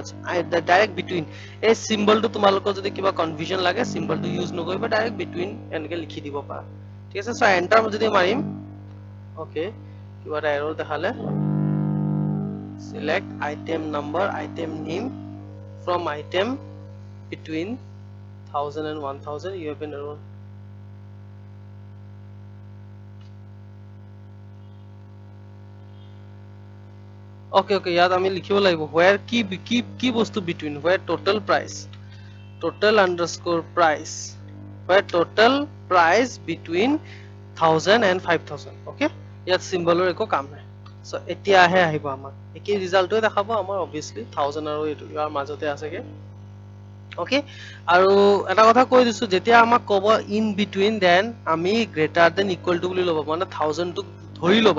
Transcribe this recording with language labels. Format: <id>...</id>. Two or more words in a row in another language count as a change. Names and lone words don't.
<en>direct between,</en> <as>এই সিম্বলটো তোমালোকৰ যদি কিবা কনফিউজন লাগে সিম্বলটো ইউজ নকৰিবা,</as> <en>direct between</en> <as>এনেকে লিখি দিব পাৰা। ঠিক আছে, সো এন্টাৰ যদি মাৰিম, ওকে কিবা এটা এৰৰ দেখালে,</as> <en>select item number item name from item between 1000 and 1000, you have been error. Okay,</en> <as>ইয়াত আমি লিখিব লাগিব</as> <en>where</en> <as>কি বস্তু</as> <en>between, where total price, total underscore price, where total price between 1000 and 5000.</en> <as>okay, ইয়াত সিম্বলৰ একো কাম নাই। সো এতিয়াহে আহিব আমাৰ একেই ৰিজাল্টটোৱে দেখাব আমাৰ, obviously 1000 আৰু এইটো ইয়াৰ মাজতে আছেগে। okay, আৰু এটা কথা কৈ দিছো, যেতিয়া আমাক ক'ব</as> <en>in between,</en> <as>দেন আমি</as> <en>greater than equal to</en> <as>বুলি ল'ব, মানে 1000 টোক ধৰি ল'বা।</as>